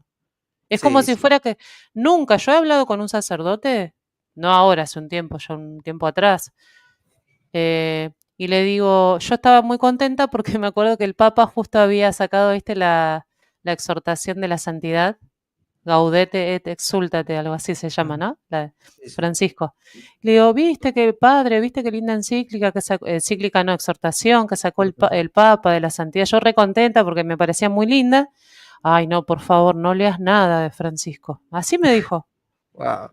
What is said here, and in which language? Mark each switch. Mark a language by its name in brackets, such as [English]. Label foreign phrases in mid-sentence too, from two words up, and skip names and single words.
[Spanish] Es como sí, si sí. fuera que nunca, yo he hablado con un sacerdote, no ahora, hace un tiempo, ya un tiempo atrás, y le digo, yo estaba muy contenta porque me acuerdo que el Papa justo había sacado, viste, la exhortación de la santidad, [Latin] Gaudete et exultate, [Spanish] algo así se llama, Ujú. ¿no? La de Sí, sí. Francisco. Le digo, viste qué padre, viste qué linda encíclica, que sacó, encíclica no, exhortación, que sacó el Papa de la Santidad. Yo recontenta porque me parecía muy linda. Ay, no, por favor, no leas nada de Francisco. Así me dijo. Wow.